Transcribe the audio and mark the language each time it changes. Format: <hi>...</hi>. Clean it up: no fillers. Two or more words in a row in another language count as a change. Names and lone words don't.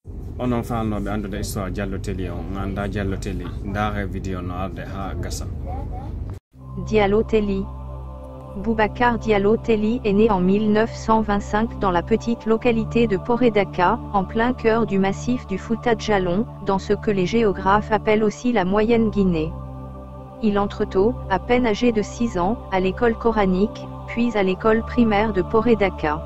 <ff>onon fannoɓe andude histoire Diallo Telli on ganda Diallo Telli ndaare vidéo no arde ha gasa. Diallo Telli.</ff> <fr>Boubacar Diallo Telli est né en 1925 dans la petite localité de Poré-Daka, en plein cœur du massif du Fouta Djallon, dans ce que les géographes appellent aussi la Moyenne Guinée. Il entre tôt, à peine âgé de 6 ans, à l'école coranique, puis à l'école primaire de Poré-Daka.</fr>